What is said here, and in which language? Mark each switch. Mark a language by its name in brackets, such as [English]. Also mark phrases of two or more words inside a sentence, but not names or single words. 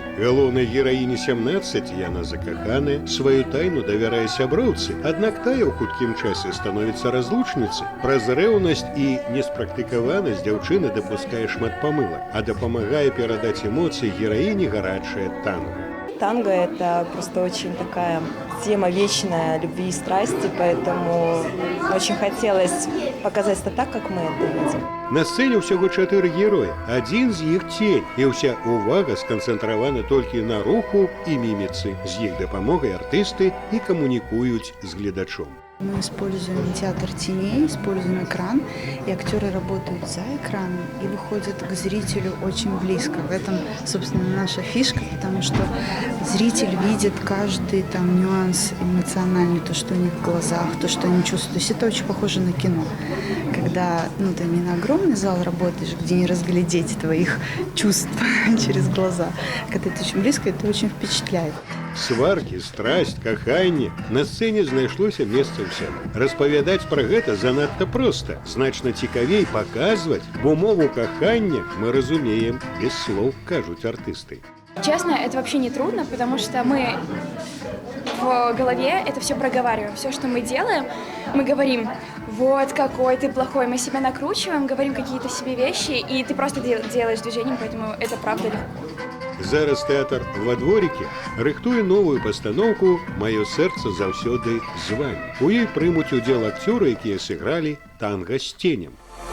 [Belarusian] Галоўнай гераіні 17, яна закаханая, сваю тайну давярае сяброўцы, аднак тая ў хуткім часе становіцца разлучніцай. Праз рэўнасць і неспрактыкаванасць дзяўчына дапускае шмат памылак, а дапамагае перадаць эмоцыі гераіні гарачае танго. [Russian] Танго – это просто очень такая тема вечная любви и страсти, поэтому очень хотелось показать это так, как мы это видим. [Belarusian] На сцэне ўсяго 4 героя. Адзін з іх цень, і ўся ўвага сканцэнтравана толькі на руху і міміцы. З іх дапамогай артысты і камунікуюць з гледачом. [Russian] Мы используем театр теней, используем экран, и актеры работают за экраном и выходят к зрителю очень близко. В этом, собственно, наша фишка, потому что зритель видит каждый там нюанс эмоциональный, то, что у них в глазах, то, что они чувствуют. То есть это очень похоже на кино. Когда ты не на огромный зал работаешь, где не разглядеть твоих чувств через глаза, когда это очень близко, это очень впечатляет. [Belarusian] Сваркі, страсць, каханне. На сцэне знайшлося месца ўсім. Распавядаць пра гэта занадта проста. Значна цікавей паказваць, бо мову кахання мы разумеем без слоў, кажуць артысты. [Russian] Честно, это вообще не трудно, потому что мы в голове это все проговариваем. Все, что мы делаем, мы говорим: вот какой ты плохой. Мы себя накручиваем, говорим какие-то себе вещи, и ты просто делаешь движение, поэтому это правда легко. [Belarusian] Зараз тэатр «Во дворике» рыхтуе новую пастаноўку «Маё сэрца заўсёды з вамі». У ёй прымуць удзел акцёры, якія сыгралі «Танго з тенем».